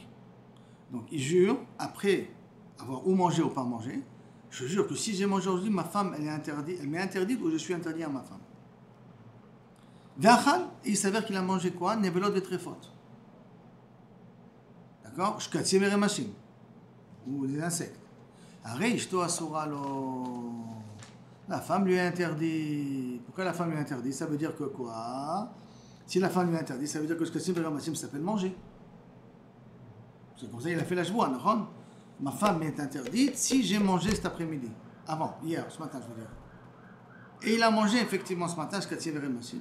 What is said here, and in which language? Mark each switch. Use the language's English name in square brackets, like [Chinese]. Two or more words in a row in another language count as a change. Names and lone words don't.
[French] Donc il jure, après avoir ou mangé ou pas mangé, je jure que si j'ai mangé aujourd'hui, ma femme, elle m'est interdite ou je suis interdit à ma femme. V'achal, il s'avère qu'il a mangé quoi? [Hebrew] נבלות וטרפות. D'accord? שקצים ורמשים. [French] Ou des insectes. [Hebrew] הרי אשתו אסורה לו. [French] La femme lui a interdit. Pourquoi la femme lui a interdit? Ça veut dire que quoi? Si la femme lui a interdit, ça veut dire que [Hebrew] שקצים ורמשים [French] s'appelle manger. C'est comme ça qu'il a fait la joie, non? Ma femme m'est interdite si j'ai mangé cet après-midi. Hier, ce matin, je veux dire. Et il a mangé effectivement ce matin [Hebrew] שקצים ורמשים.